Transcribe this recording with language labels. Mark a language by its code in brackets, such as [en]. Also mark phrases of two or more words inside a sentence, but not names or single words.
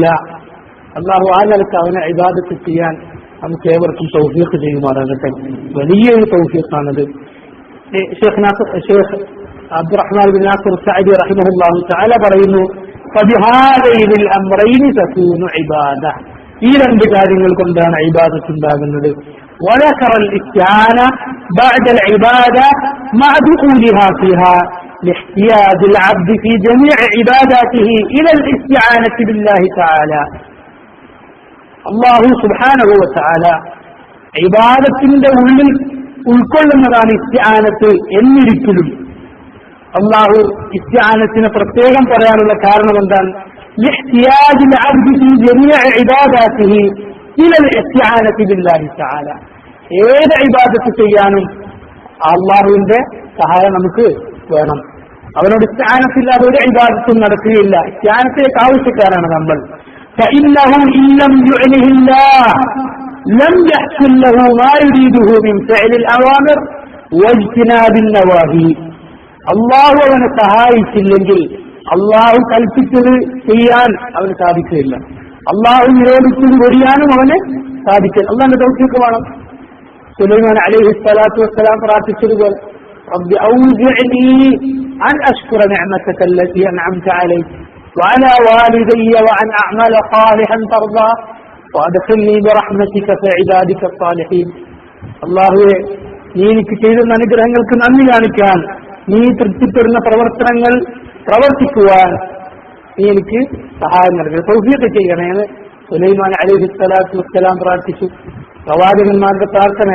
[ml] അല്ലാഹു ആ നിലക്ക് അവനെ ഇബാദത്ത് ചെയ്യാൻ നമുക്ക് ഏവർക്കും തൗഫീഖ് ചെയ്യുമാറാകട്ടെ. വലിയൊരു തൗഫീഖാണത്. ഷേഖ് അബ്ദുറഹ്മാൻ ബിൻ നാസിർ സഅദി [ar] رحمه الله تعالى [ml] പറയുന്നു, [ar] فبهذين الأمرين تكون العبادة. [ml] ഈ രണ്ട് കാര്യങ്ങൾ കൊണ്ടാണ് ഇബാദത്ത് ഉണ്ടാകുന്നത്. [ar] وذكر الاستعانة بعد العبادة مع دخولها فيها لاحتياج العبد في جميع عباداته إلى الاستعانة بالله تعالى. [ml] അല്ലാഹു [ar] سبحانه وتعالى [ml] ഇബാദത്തിന്റെ ഉള്ളിൽ ഉൾക്കൊള്ളുന്നതാണ് ഇസ്തിആനത്ത് എന്നിരിക്കലും. അല്ലാഹു ഇസ്തിആനത്തിനെ പ്രത്യേകം പറയാനുള്ള കാരണം എന്താണ്? [ar] لاحتياج العبد في جميع عباداته إلى الاستعانة بالله تعالى. [ml] ഏത് ഇബാദത്ത് ചെയ്യാനും അല്ലാഹുവിന്റെ സഹായം നമുക്ക് വേണം. അവനോട് ഇസ്തിആനത്തില്ലാതെ ഒരു ഇബാദത്തും നടക്കുകയില്ല. ഇസ്തിആനത്തിലേക്ക് ആവശ്യക്കാരാണ് നമ്മൾ. [ar] فإنه إن لم يعنه الله لم يحصل له ما يريده من فعل الأوامر واجتناب النواهي. [ml] അള്ളാഹു അവനെ സഹായിച്ചില്ലെങ്കിൽ അള്ളാഹു കൽപ്പിച്ചത് ചെയ്യാൻ അവന് സാധിക്കില്ല. അള്ളാഹു നിരോധിച്ചത് വെടിയാനും അവന് സാധിക്കില്ല. അള്ളാഹിന്റെ തൗഫീഖ് വേണം. സുലൈമാൻ [ar] عليه الصلاة والسلام പ്രാർത്ഥിച്ചതുപോലെ, رب أوزعني أن أشكر نعمتك التي أنعمت علي وعلى والدي وأن أعمل صالحا ترضى وأدخلني برحمتك في عبادك الصالحين. [ml] അല്ലാഹുവേ, നീ എനിക്ക് ചെയ്ത അനുഗ്രഹങ്ങൾക്ക് നന്ദി കാണിക്കാൻ, നീ തൃപ്തിപ്പെടുന്ന പ്രവർത്തനങ്ങൾ പ്രവർത്തിക്കുവാൻ നീ എനിക്ക് സഹായം നൽകണം, തൗഫീഖ് ചെയ്യണേന്ന് സുലൈമാൻ [ar] عليه الصلاة والسلام [ml] പ്രാർത്ഥിച്ചു.